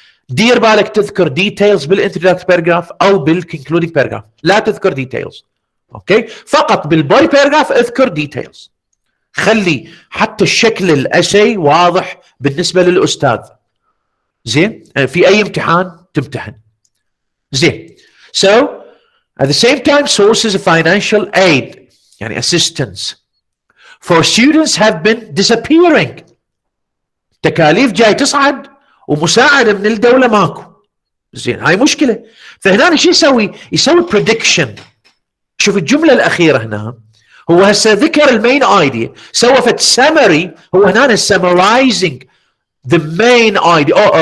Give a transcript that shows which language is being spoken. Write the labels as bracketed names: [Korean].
[Arabic] دير بالك تذكر ديتيلز بالانترودكتوري باراجراف او بالكونكلودينج باراجراف، لا تذكر ديتيلز. اوكي؟ فقط بالبودي باراجراف اذكر ديتيلز. خلي حتى الشكل الاسي واضح بالنسبه للاستاذ. زين؟ في اي امتحان تمتحن. زين. [English] So at the same time sources of financial aid [Arabic] يعني [English] assistance for students have been disappearing. [Arabic] تكاليف جاي تصعد ومساعده من الدوله ماكو. زين، هاي مشكله. فهنا شو يسوي؟ يسوي prediction. شوف الجمله الاخيره هنا، هو هسه ذكر المين ايديا، سوى فد سمري، هو هنا [English] summarizing the main idea.